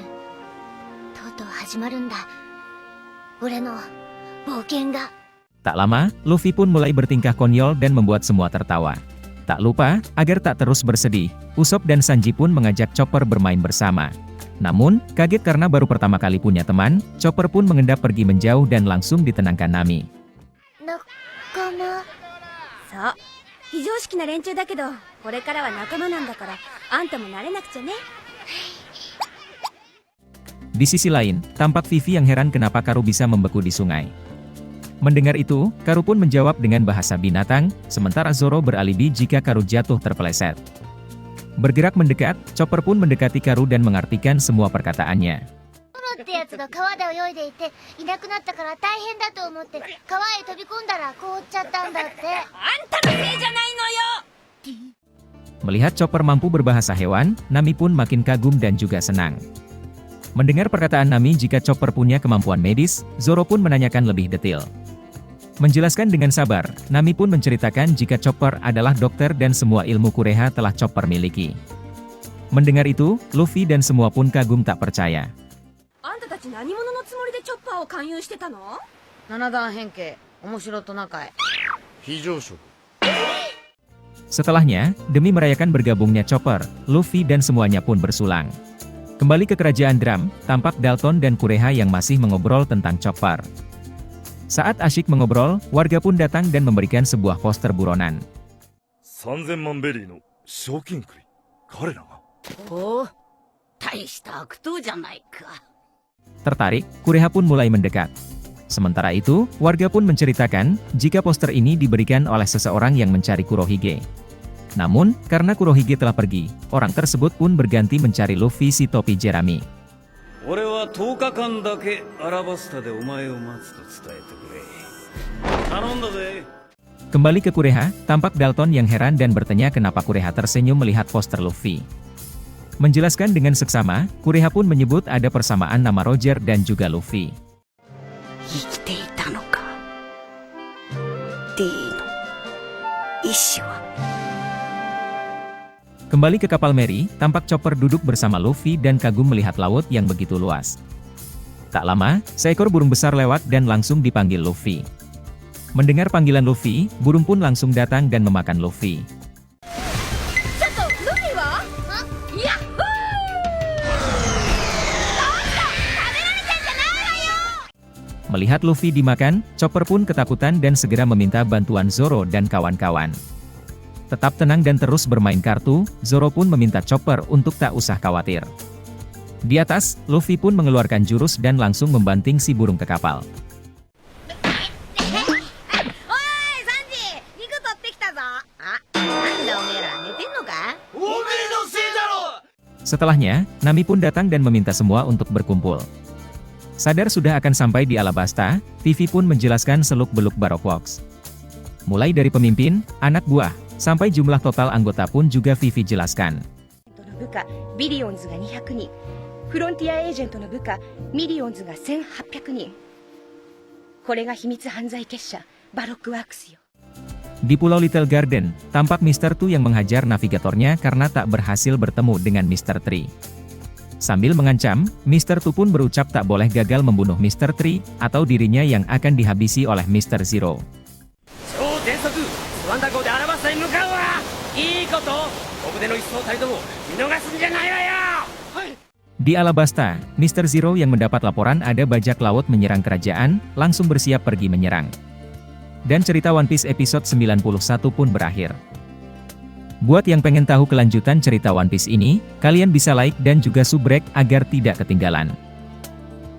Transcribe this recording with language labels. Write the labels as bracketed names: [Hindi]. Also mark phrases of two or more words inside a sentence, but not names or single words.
[Japanese] とうとう始まるんだ。俺の冒険が. [Indonesian] Tak lama, Luffy pun mulai bertingkah konyol dan membuat semua tertawa. Tak lupa, agar tak terus bersedih, Usopp dan Sanji pun mengajak Chopper bermain bersama. Namun, kaget karena baru pertama kali punya teman, Chopper pun mengendap pergi menjauh dan langsung ditenangkan Nami. Nakama. [Japanese] そう非常識な連中だけどこれからは仲間なんだからあんたも慣れなくちゃね [Indonesian] Di sisi lain, tampak Vivi yang heran kenapa Karu bisa membeku di sungai. Mendengar itu, Karu pun menjawab dengan bahasa binatang, sementara Zoro beralibi jika Karu jatuh terpeleset. Bergerak mendekat, Chopper pun mendekati Karu dan mengartikan semua perkataannya. [Japanese] ってやつが川で泳いでいていなくなったから大変だと思って川へ飛び込んだら凍っちゃったんだって。あんたのせいじゃないのよ [Indonesian] Melihat Chopper mampu berbahasa hewan, Nami pun makin kagum dan juga senang. Mendengar perkataan Nami jika Chopper punya kemampuan medis, Zoro pun menanyakan lebih detail. Menjelaskan dengan sabar, Nami pun menceritakan jika Chopper adalah dokter dan semua ilmu Kureha telah Chopper miliki. Mendengar itu, Luffy dan semua pun kagum tak percaya. [Japanese] あんたたち何者のつもりでチョッパーを勧誘してたの七段変形、面白トナカイ。非常食。 [Indonesian] Setelahnya, demi merayakan bergabungnya Chopper, Luffy dan semuanya pun bersulang. Kembali ke kerajaan Drum, tampak Dalton dan Kureha yang masih mengobrol tentang Chopper. Saat asyik mengobrol, warga pun datang dan memberikan sebuah poster buronan. [Japanese] 3000 万ベリーの賞金栗。彼らが。おお、大した悪党じゃないか。 [Indonesian] Tertarik, Kureha pun mulai mendekat. Sementara itu, warga pun menceritakan jika poster ini diberikan oleh seseorang yang mencari Kurohige. Namun, karena Kurohige telah pergi, orang tersebut pun berganti mencari Luffy si topi jerami. [Japanese] 俺は10日間だけアラバスタでお前を待つと伝えてくれ。頼んだぜ。 [Indonesian] Kembali ke Kureha, tampak Dalton yang heran dan bertanya kenapa Kureha tersenyum melihat poster Luffy. Menjelaskan dengan seksama, Kureha pun menyebut ada persamaan nama Roger dan juga Luffy. [Japanese] 生きていたのか。D の意志は。 [Indonesian] Kembali ke kapal Mary, tampak Chopper duduk bersama Luffy dan kagum melihat laut yang begitu luas. Tak lama, seekor burung besar lewat dan langsung dipanggil Luffy. Mendengar panggilan Luffy, burung pun langsung datang dan memakan Luffy. [Japanese] ちょっとルフィはヤッホー [Indonesian] Melihat Luffy dimakan, Chopper pun ketakutan dan segera meminta bantuan Zoro dan kawan-kawan. Tetap tenang dan terus bermain kartu, Zoro pun meminta Chopper untuk tak usah khawatir. Di atas, Luffy pun mengeluarkan jurus dan langsung membanting si burung ke kapal. [Japanese] おいサンジ肉取ってきたぞあ、なんだおめえら寝てんのかおめえのせいだろ。 [Indonesian] Setelahnya, Nami pun datang dan meminta semua untuk berkumpul. Sadar sudah akan sampai di Alabasta, Vivi pun menjelaskan seluk-beluk Baroque Works. Mulai dari pemimpin, anak buah, sampai jumlah total anggota pun juga Vivi jelaskan. [Japanese] の部下ビリオンズが200人フロンティアエージェントの部下ミリオンズが1800人これが秘密犯罪結社バロックワークスよ [Indonesian] Di Pulau Little Garden, tampak Mr. Tu yang menghajar navigatornya karena tak berhasil bertemu dengan Mr. Tree. Sambil mengancam, Mr. Tu pun berucap tak boleh gagal membunuh Mr. Tree, atau dirinya yang akan dihabisi oleh Mr. Zero. [Japanese] 超全速スワンダ号でアラバスタに向かうわ。いいこと。ここでの一層たりとも見逃すんじゃないわよ。はい。 [Indonesian] Di Alabasta, Mr. Zero yang mendapat laporan ada bajak laut menyerang kerajaan, langsung bersiap pergi menyerang. Dan cerita One Piece episode 91 pun berakhir. Buat yang pengen tahu kelanjutan cerita One Piece ini, kalian bisa like dan juga subrek agar tidak ketinggalan.